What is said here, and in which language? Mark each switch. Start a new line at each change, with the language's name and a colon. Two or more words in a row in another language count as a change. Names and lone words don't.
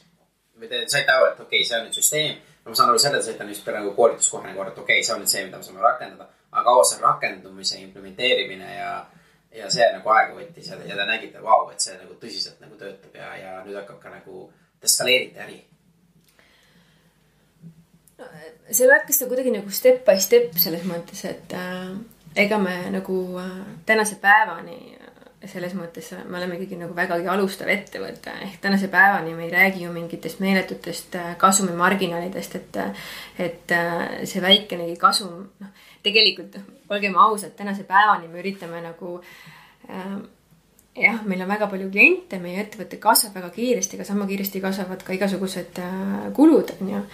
Estonian: Või te saite aru, et okei, see on nüüd süsteem. Ma saan aru selle, et saite nüüd nagu koolituskohane kord, et okei, see on nüüd see, mida me saame rakendada. Aga kaua see rakendumise, implementeerimine ja see nagu aega võttis ja te nägite, et see nagu tõsiselt nagu töötab ja nüüd hakkab ka nagu eskaleerite äri. See hakkas ta kuidagi nagu
English: step by step
Estonian: selles mõttes, et ega me nagu tänase päevani selles mõttes me oleme ikkagi nagu vägagi alustav ettevõte, ehk tänase päevani me ei räägi ju mingitest meeletutest kasumimarginaalidest, et see väikenegi kasum, tegelikult olgem ausad, tänase päevani me üritame nagu jah, meil on väga palju kliente, meie ettevõte kasvab väga kiiresti, aga sama kiiresti kasvavad ka igasugused kulud, on ju.